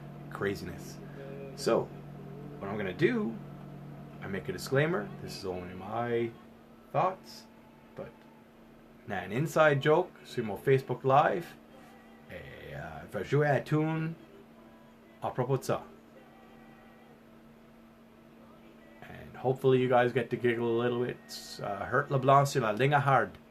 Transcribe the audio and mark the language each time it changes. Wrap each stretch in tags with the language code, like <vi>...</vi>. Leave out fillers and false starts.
<en>Craziness. So what I'm gonna do, I make a disclaimer. This is only my thoughts, but now an inside joke</en> <fr>sur mon Facebook Live. Et je vais jouer à la tune à propos de ça.</fr> <en>And hopefully you guys get to giggle a little bit.</en> <fr>Hurt LeBlanc sur la ligne hard.</fr>